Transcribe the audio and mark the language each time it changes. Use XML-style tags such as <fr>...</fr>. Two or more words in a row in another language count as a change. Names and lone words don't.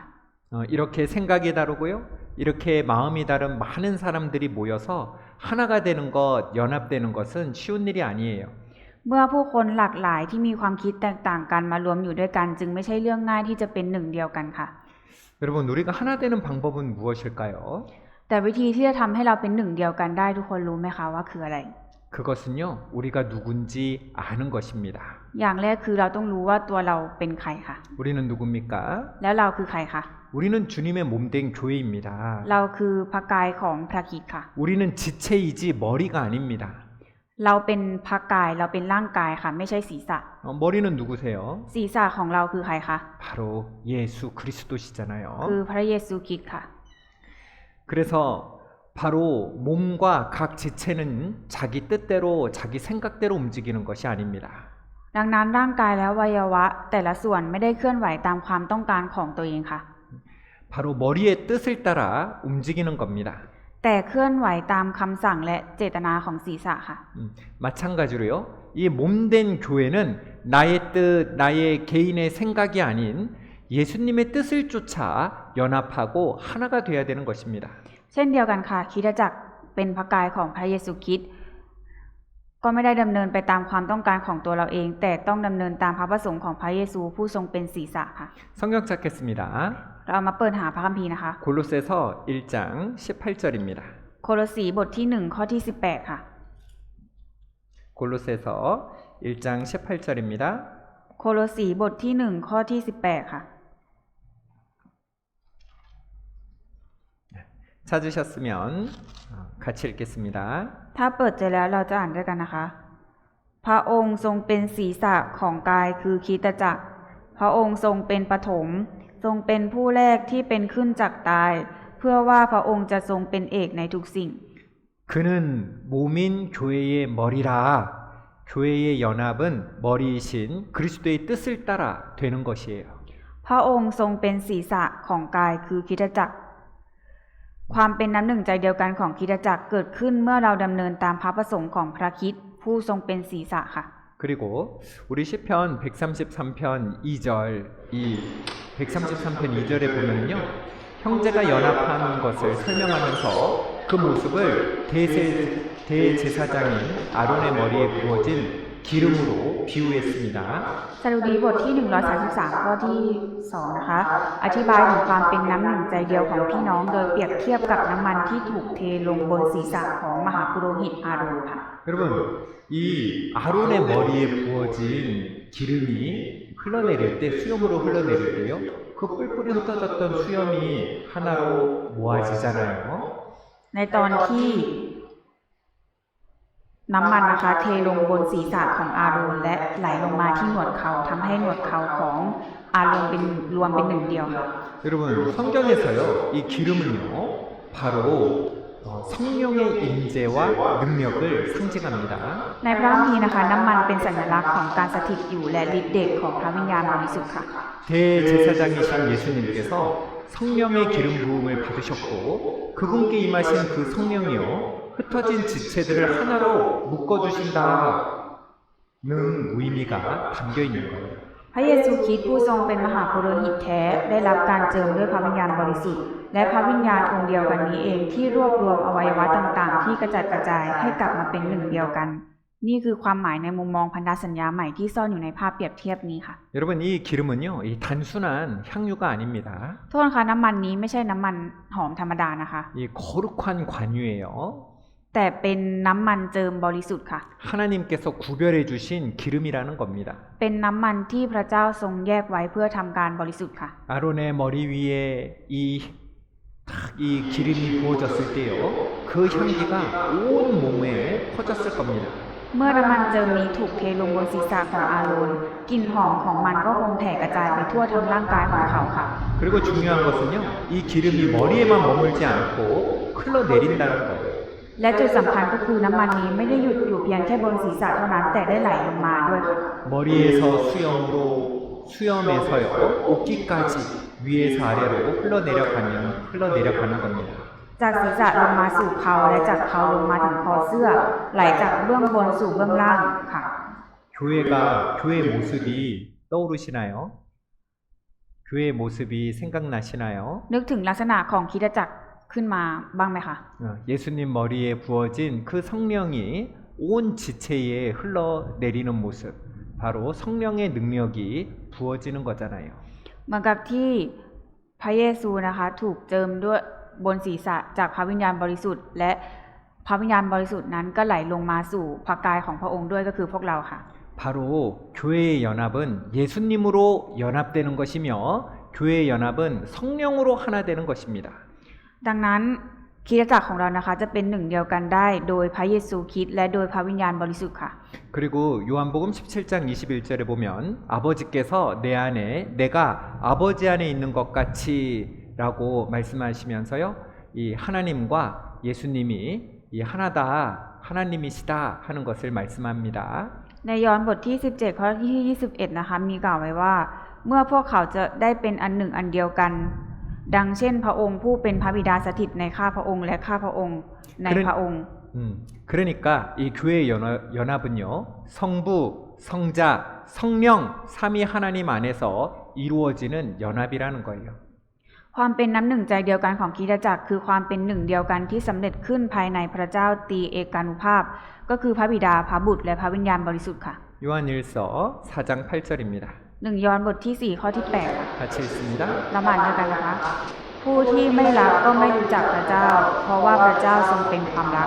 <ko>이렇게 생각이 다르고요. 이렇게 마음이 다른 많은 사람들이 모여서 하나가 되는 것, 연합되는 것은 쉬운 일이 아니에요.</ko> <th>เมื่อผู้คนหลากหลายที่มีความคิดแตกต่างกันมารวมอยู่ด้วยกันจึงไม่ใช่เรื่องง่ายที่จะเป็นหนึ่งเดียวกันค่ะ</th> <ko>여러분 우리가 하나 되는 방법은 무엇일까요?</ko> <th>แต่วิธีที่จะทำให้เราเป็นหนึ่งเดียวกันได้ทุกคนรู้ไหมคะว่าคืออะไร</th> <ko>그것은요 우리가 누군지 아는 것입니다.</ko> <th>อย่างแรกคือเราต้องรู้ว่าตัวเราเป็นใครค่ะ</th> <ko>우리는 누굽니까?</ko> <th>แล้วเราคือใครคะ</th> <ko>우리는 주님의 몸된 교회입니다.</ko> <th>เราคือพระกายของพระคริสต์ค่ะ</th> <ko>우리는 지체이지 머리가 아닙니다.</ko> <th>เราเป็นพระกายเราเป็นร่างกายค่ะไม่ใช่ศีรษะ</th> <ko>머리는 누구세요?</ko> <th>ศีรษะของเราคือใครคะ</th> <ko>바로 예수 그리스도시잖아요.</ko> <th>คือพระเยซูคริสต์ค่ะ</th> <ko>그래서 바로 몸과 각 지체는 자기 뜻대로 자기 생각대로 움직이는 것이 아닙니다.</ko> <th>ดังนั้นร่างกายและอวัยวะแต่ละส่วนไม่ได้เคลื่อนไหวตามความต้องการของตัวเองค่ะ</th> <ko>바로 머리의 뜻을 따라 움직이는 겁니다.</ko> <th>แต่เคลื่อนไหวตามคำสั่งและเจตนาของศีรษะค่ะ</th> <ko>마찬가지로요. 이 몸된 교회는 나의 뜻, 나의 개인의 생각이 아닌 예수님의 뜻을 쫓아 연합하고 하나가 되어야 되는 것입니다.</ko> <th>เช่นเดียวกันค่ะคริสตจักรเป็นพระกายของพระเยซูคริสต์ก็ไม่ได้ดำเนินไปตามความต้องการของตัวเราเอง แต่ต้องดำเนินตามพระประสงค์ของพระเยซูผู้ทรงเป็นศีรษะค่ะ</th> <ko>성경 찾겠습니다.</ko> <th>เราเอามาเปิดหาพระคัมภีร์นะคะ</th> <ko>골로새서 1장 18절입니다.</ko> <th>โคโลสีบทที่1ข้อที่18ค่ะ</th> <ko>골로새서 1장 18절입니다.</ko> <th>โคโลสีบทที่1ข้อที่18ค่ะ</th> <ko>찾으셨으면 같이 읽겠습니다.</ko> <th>ถ้าเปิดเจอแล้วเราจะอ่านด้วยกันนะคะ พระองค์ทรงเป็นศีรษะของกายคือคริสตจักร พระองค์ทรงเป็นปฐมทรงเป็นผู้แรกที่เป็นขึ้นจากตาย เพื่อว่าพระองค์จะทรงเป็นเอกในทุกสิ่ง</th> <ko>그는 몸인 교회의 머리라. 교회의 연합은 머리이신 그리스도의 뜻을 따라 되는 것이에요.</ko> <th>พระองค์ทรงเป็นศีรษะของกายคือคริสตจักร ความเป็นน้ำหนึ่งใจเดียวกันของคริสตจักรเกิดขึ้นเมื่อเราดำเนินตามพระประสงค์ของพระคริสต์ผู้ทรงเป็นศีรษะค่ะ</th> <ko>그리고 우리 시편 133편 2절 이 133편 2절에 보면요. 형제가 연합한 것을 설명하면서 그 모습을 대제사장인 아론의 머리에 부어진 기름으로 비유했습니다.</ko> <th>สดุดีบทที่133ข้อที่2นะคะอธิบายถึงความเป็นน้ำหนึ่งใจเดียวของพี่น้องโดยเปรียบเทียบกับน้ำมันที่ถูกเทลงบนศีรษะของมหาปุโรหิตอาโรนค่ะ</th> <ko>여러분 이 아론의 머리에 부어진 기름이 흘러내릴 때 수염으로 흘러내릴 때요. 그 뿔뿔이 흩어졌던 수염이 하나로 모아지잖아요.</ko> <th>ในตอนที่น้ำมันนะคะเทลงบนศีรษะของอาโรนและไหลลงมาที่หนวดเขาทำให้หนวดเขาของอาโรนเป็นรวมเป็นหนึ่งเดียวค่ะ</th> <ko>여러분 성경에서요 이 기름은요 바로 성령의 임재와 능력을 상징합니다.</ko> <th>ในพระคัมภีร์นะคะน้ำมันเป็นสัญลักษณ์ของการสถิตอยู่และฤทธิ์เดชของพระวิญญาณบริสุทธิ์ค่ะ</th> <ko>대제사장이신 예수님께서 성령의 기름 부음을 받으셨고 그분께 임하신 그 성령이요 흩어진 지체들을 하나로 묶어주신다는 의미가 담겨 있는 거예요.</ko> <th>พระเยซูคริสต์ผู้ทรงเป็นมหาปุโรหิตแท้ได้รับการเจิมด้วยพระวิญญาณบริสุทธิ์และพระวิญญาณองค์เดียวกันนี้เองที่รวบรวมอวัยวะต่างๆที่กระจัดกระจายให้กลับมาเป็นหนึ่งเดียวกันนี่คือความหมายในมุมมองพันธสัญญาใหม่ที่ซ่อนอยู่ในภาพเปรียบเทียบนี้ค่ะ</th> <ko>여러분 이 기름은요, 이 단순한 향유가 아닙니다.</ko> <th>โทษนะคะน้ำมันนี้ไม่ใช่น้ำมันหอมธรรมดานะคะ</th> <ko>이 거룩한 관유예요.</ko> <th>แต่เป็นน้ำมันเจิมบริสุทธิ์ค่ะ</th> <ko>하나님께서 구별해 주신 기름이라는 겁니다.</ko> <th>เป็นน้ำมันที่พระเจ้าทรงแยกไว้เพื่อทำการบริสุทธิ์ค่ะ</th> <ko>아론의 머리 위에 이 기름이 부어졌을 때요, 그 향기가 온 몸에 퍼졌을 겁니다.</ko> <th>เมื่อน้ำมันเจิมนี้ถูกเทลงบนศีรษะของอาโรนกลิ่นหอมของมันก็คงแผ่กระจายไปทั่วทั้งร่างกายของเขาค่ะ</th> <ko>그리고 중요한 것은요, 이 기름이 머리에만 머물지 않고 흘러내린다는 거예요.</ko> <th>และจุดสำคัญก็คือน้ำมันนี้ไม่ได้หยุดอยู่เพียงแค่บนศีรษะเท่านั้นแต่ได้ไหลลงมาด้วยค่ะ</th> <ko>머리에서 수염에서요, 옷깃까지 위에서 아래로 흘러내려가는 겁니다.</ko> <th>จากศีรษะลงมาสู่เขาและจากเขาลงมาถึงคอเสื้อไหลจากเบื้องบนสู่เบื้องล่างค่ะ</th> <ko>교회 모습이 떠오르시나요? 교회 모습이 생각나시나요?</ko> <th>นึกถึงลักษณะของคริสตจักรขึ้นมาบ้างไหมคะ</th> <ko>예수님 머리에 부어진 그 성령이 온 지체에 흘러내리는 모습, 바로 성령의 능력이 부어지는 거잖아요.</ko> <th>เหมือนกับที่พระเยซูนะคะถูกเจิมด้วยบนศีรษะจากพระวิญญาณบริสุทธิ์และพระวิญญาณบริสุทธิ์นั้นก็ไหลลงมาสู่พระกายของพระองค์ด้วยก็คือพวกเราค่ะ</th> <ko>바로 교회의 연합은 예수님으로 연합되는 것이며 교회의 연합은 성령으로 하나 되는 것입니다.</ko> <th>ดังนั้นคริสตจักรของเรานะคะจะเป็นหนึ่งเดียวกันได้โดยพระเยซูคริสต์และโดยพระวิญญาณบริสุทธิ์ค่ะ</th> <ko>그리고 요한복음 17장 21절에 보면 아버지께서 내 안에 내가 아버지 안에 있는 것 같이라고 말씀하시면서요, 이 하나님과 예수님이 이 하나다, 하나님이시다 하는 것을 말씀합니다.</ko> <th>ในยอห์นบทที่17ข้อที่21นะคะมีกล่าวไว้ว่าเมื่อพวกเขาจะได้เป็นอันหนึ่งอันเดียวกันดังเช่นพระองค์ผู้เป็นพระบิดาสถิตในข้าพระองค์และข้าพระองค์ในพระองค์</th> <ko>그러니까 이 교회 연합은요, 성부, 성자, 성령, 삼위 하나님 안에서 이루어지는 연합이라는 거예요.</ko> <th>ความเป็นน้ำหนึ่งใจเดียวกันของคริสตจักรคือความเป็นหนึ่งเดียวกันที่สำเร็จขึ้นภายในพระเจ้าตรีเอกานุภาพก็คือพระบิดาพระบุตรและพระวิญญาณบริสุทธิ์ค่ะ</th> <ko>요한일서 4장 8절입니다.</ko> <th>1 ยอห์นบทที่4ข้อที่8ค่ะ</th> <ko>같이 읽습니다.</ko> <th>ละหมาดด้วยกันนะคะผู้ที่ไม่รักก็ไม่รู้จักพระเจ้าเพราะว่าพระเจ้าทรงเป็นความรัก</th>